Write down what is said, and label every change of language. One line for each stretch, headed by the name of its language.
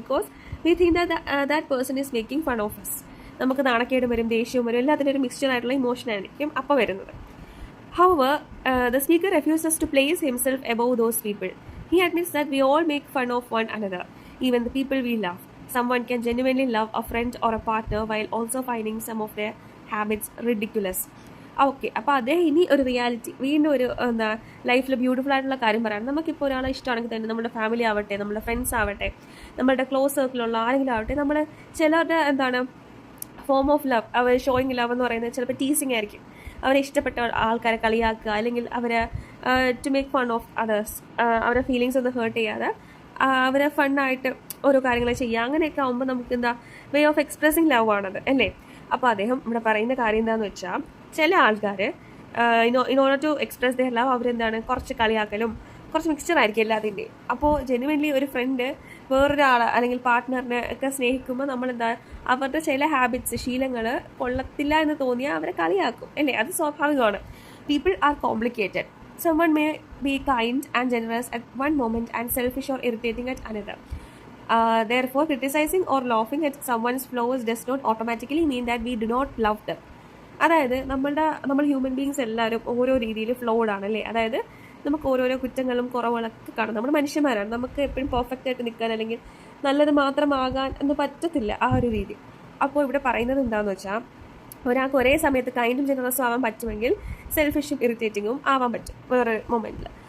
English: Because we think that person is making fun of us.
Malayalam: നമുക്ക് നാണക്കേട് വരും, ദേഷ്യവും വരും, എല്ലാത്തിനും ഒരു മിക്സ്ചർ ആയിട്ടുള്ള ഇമോഷനായിരിക്കും അപ്പോൾ വരുന്നത്.
English: However, the speaker refuses to place himself above those people. He admits that we all make fun of one another, even the people we love. Someone can genuinely love a friend or a partner while also finding some of their habits ridiculous.
Malayalam: Okay, അപ്പോൾ അദ്ദേഹം ഇനി ഒരു reality വീണ്ടും ഒരു ലൈഫിൽ beautiful ആയിട്ടുള്ള കാര്യം പറയാം. നമുക്കിപ്പോൾ ഒരാളെ ഇഷ്ടമാണെങ്കിൽ തന്നെ നമ്മുടെ ഫാമിലി ആവട്ടെ, നമ്മുടെ ഫ്രണ്ട്സ് ആവട്ടെ, നമ്മുടെ ക്ലോസ് സർക്കിളുള്ള ആരെങ്കിലും ആവട്ടെ, നമ്മൾ ചിലരുടെ form of love, our showing love എന്ന് പറയുന്നത് ചിലപ്പോൾ ടീസിങ് ആയിരിക്കും. അവരെ ഇഷ്ടപ്പെട്ട ആൾക്കാരെ കളിയാക്കുക, അല്ലെങ്കിൽ അവരെ
English: to make fun of others,
Malayalam: അവരുടെ ഫീലിങ്സ് ഒന്ന് ഹേർട്ട് ചെയ്യാതെ അവരെ ഫണ്ണായിട്ട് ഓരോ കാര്യങ്ങൾ ചെയ്യുക. അങ്ങനെയൊക്കെ ആകുമ്പോൾ നമുക്ക്
English: way of expressing love
Malayalam: ആണത് അല്ലേ. അപ്പോൾ അദ്ദേഹം ഇവിടെ പറയുന്ന കാര്യം എന്താണെന്ന് വെച്ചാൽ, ചില ആൾക്കാർ
English: in order to express their love
Malayalam: കുറച്ച് കളിയാക്കലും കുറച്ച് മിക്സ്ചർ ആയിരിക്കും എല്ലാത്തിൻ്റെയും. അപ്പോൾ ജെനുവൻലി ഒരു ഫ്രണ്ട് വേറൊരാളെ അല്ലെങ്കിൽ പാർട്ട്ണറിനെ ഒക്കെ സ്നേഹിക്കുമ്പോൾ അവരുടെ ചില ഹാബിറ്റ്സ്, ശീലങ്ങൾ കൊള്ളത്തില്ല എന്ന് തോന്നിയാൽ അവരെ കളിയാക്കും അല്ലേ, അത് സ്വാഭാവികമാണ്.
English: People are complicated. someone may be kind and generous at one moment and selfish or irritating at another. Therefore, criticizing or laughing at someone's flaws does not automatically mean that we do not love them.
Malayalam: അതായത് നമ്മൾ human beings എല്ലാവരും ഓരോ രീതിയിൽ flawed ആണ് അല്ലേ. അതായത് നമുക്ക് ഓരോരോ കുറ്റങ്ങളും കുറവുകളൊക്കെ കാണും. നമ്മൾ മനുഷ്യന്മാരാണ്, നമുക്ക് എപ്പോഴും പെർഫെക്റ്റ് ആയിട്ട് നിൽക്കാൻ അല്ലെങ്കിൽ നല്ലത് മാത്രമാകാൻ എന്ന് പറ്റത്തില്ല ആ ഒരു രീതി. അപ്പോൾ ഇവിടെ പറയുന്നത് എന്താണെന്ന് വെച്ചാൽ, ഒരാൾക്ക് ഒരേ സമയത്ത് കൈൻഡും ജനറസും ആവാൻ പറ്റുമെങ്കിൽ സെൽഫിഷും ഇറിറ്റേറ്റിങ്ങും ആവാൻ പറ്റും വേറൊരു മൊമെൻറ്റിൽ.